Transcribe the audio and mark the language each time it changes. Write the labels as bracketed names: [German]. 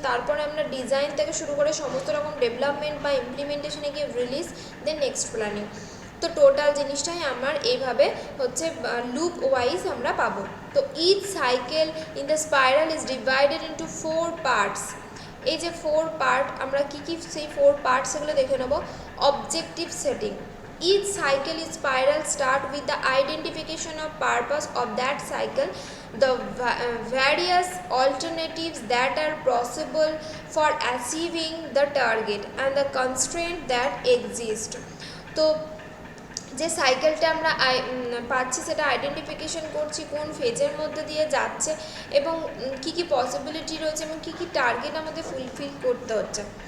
[Bangla] তারপরে আমরা ডিজাইন থেকে শুরু করে সমস্ত রকম ডেভেলপমেন্ট বা ইমপ্লিমেন্টেশনে গিয়ে রিলিজ, দেন নেক্সট প্ল্যানিং। তো টোটাল জিনিসটাই আমার এইভাবে হচ্ছে লুপ ওয়াইজ আমরা পাবো। [English] তো each cycle in the spiral is divided into 4 parts. [Bangla] এই যে 4 পার্ট, আমরা কী কী সেই 4 পার্ট সেগুলো দেখে নেব। [English] Objective setting, each cycle is spiral start with the identification of purpose of that cycle, the various alternatives that are possible for achieving the target and the constraint that exist। [Bangla] তো যে সাইকেলটা আমরা পাচ্ছি সেটা identification করছি কোন ফেজের মধ্যে দিয়ে যাচ্ছে এবং কী কী পসিবিলিটি রয়েছে এবং কী কী টার্গেট আমাদের ফুলফিল করতে হচ্ছে।